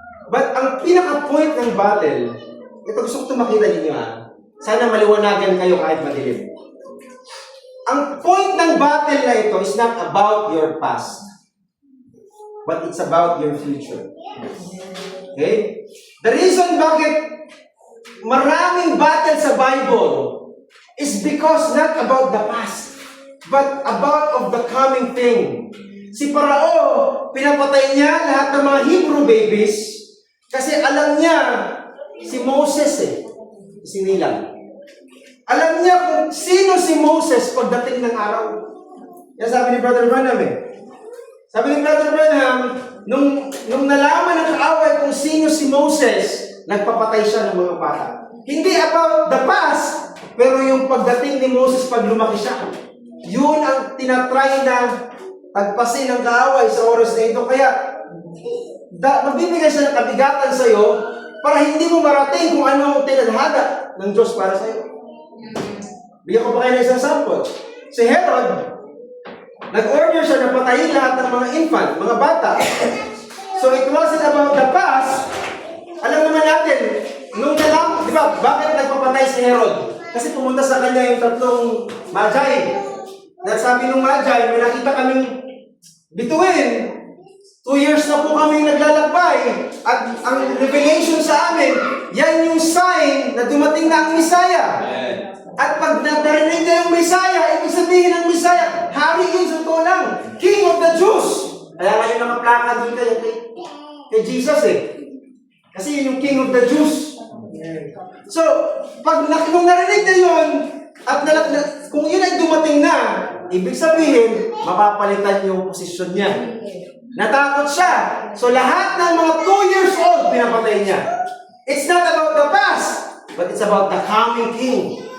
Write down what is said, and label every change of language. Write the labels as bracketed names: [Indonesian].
[Filipino] But ang pinaka-point ng battle, ito gusto ko makita ninyo ha. Sana maliwanagan kayo kahit madilim. Ang point ng battle na ito [English] is not about your past, but it's about your future. Okay? The reason [Filipino] bakit maraming battle sa Bible [English] is because not about the past, but about of the coming thing. [Filipino] Si Parao, pinapatay niya lahat ng mga Hebrew babies kasi alam niya si Moses sinilang. Alam niya kung sino si Moses pagdating ng araw. Yan sabi ni Brother Branham Sabi ni Brother Branham, nung nalaman ng kaaway kung sino si Moses, nagpapatay siya ng mga bata. Hindi [English] about the past, [Filipino] pero yung pagdating ni Moses pag lumaki siya. Yun ang tinatry na tagpasin ng kaaway sa oras na ito. Kaya, magbibigay siya ng kabigatan sa iyo para hindi mo marating kung ano ang tinadhada ng Diyos para sa iyo. Bigyan ko pa kayo ng isang sample. Si Herod, nag-order siya na patayin lahat ng mga infant, mga bata. [English] So it wasn't about the past. [Filipino] Alam naman natin, nung nalang, di ba, bakit nagpapatay si Herod? Kasi pumunta sa kanya yung tatlong Magi. Sabi nung Magi, may nakita kaming bituin. 2 years na po kaming naglalakbay. At ang revelation sa amin, yan yung sign na dumating na ang Messiah. At pag narinig na yung Messiah, ibig sabihin ng Messiah, hari yun sa totoo lang, King of the Jews. Kaya ngayon nakaplaka doon kay Jesus Kasi yun yung King of the Jews. So, pag nung narinig na yun, at kung yun ay dumating na, ibig sabihin, mapapalitan yung posisyon niya. Natakot siya. So, lahat ng mga 2 years old, pinapatay niya. [English] It's not about the past, but it's about the coming King.